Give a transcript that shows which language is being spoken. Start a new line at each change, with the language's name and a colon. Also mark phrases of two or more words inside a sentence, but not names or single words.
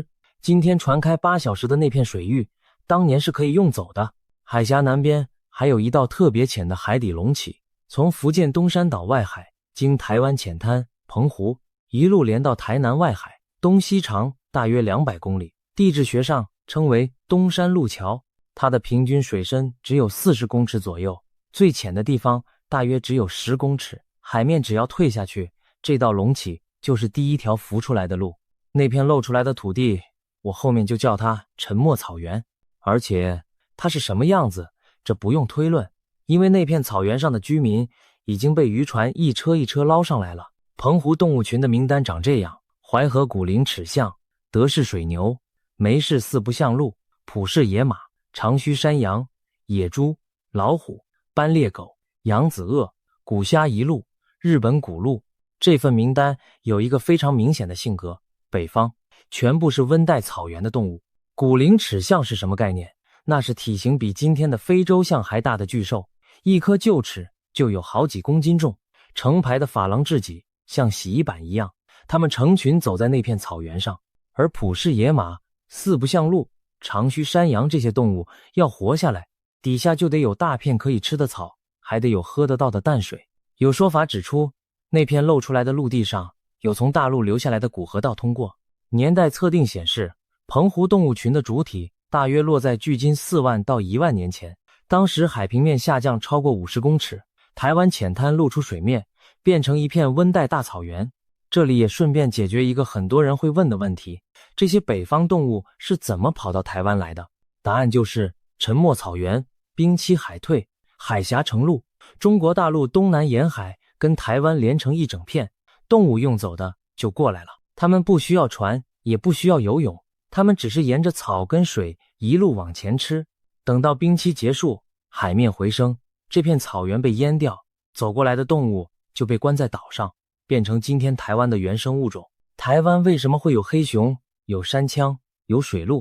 Chinese: 今天船開8小時的那片水域，當年是可以用走的。海峽南邊還有一道特別淺的海底隆起，從福建東山島外海，經台灣淺灘、澎湖，一路連到台南外海，東西長大約200公里，地質學上稱為東山陸橋。它的平均水深只有40公尺左右，最淺的地方大約只有10公尺。海面只要退下去，這道隆起就是第一條浮出來的路。那片露出來的土地，我後面就叫它沉沒草原。而且它是什麼樣子，這不用推論，因為那片草原上的居民已經被漁船一車一車撈上來了。澎湖動物群的名單長這樣：淮河古靈齒象、德氏水牛、梅氏四不像鹿、普氏野馬、長鬚山羊、野豬、老虎、斑鬣狗、揚子鱷、古蝦夷鹿、日本古鹿。這份名單有一個非常明顯的性格，北方全部是溫帶草原的動物。古靈齒象是什麼概念？那是體型比今天的非洲象還大的巨獸，一顆臼齒就有好幾公斤重，成排的珐琅質脊像洗衣板一樣，它們成群走在那片草原上。而普氏野馬、四不像鹿、長鬚山羊這些動物要活下來，底下就得有大片可以吃的草，還得有喝得到的淡水。有說法指出，那片露出來的陸地上有從大陸流下來的古河道通過。年代測定顯示，澎湖動物群的主體大約落在距今4萬到1萬年前，當時海平面下降超過50公尺，台灣淺灘露出水面，變成一片溫帶大草原。這裡也順便解決一個很多人會問的問題，這些北方動物是怎麼跑到台灣來的？答案就是沉沒草原、冰期海退、海峽成陸，中國大陸東南沿海跟台灣連成一整片，動物用走的就過來了。它們不需要船，也不需要游泳，它們只是沿着草跟水一路往前吃。等到冰期結束，海面回升，這片草原被淹掉，走過來的動物就被關在島上，變成今天台灣的原生物種。台灣為什麼會有黑熊、有山羌、有水鹿？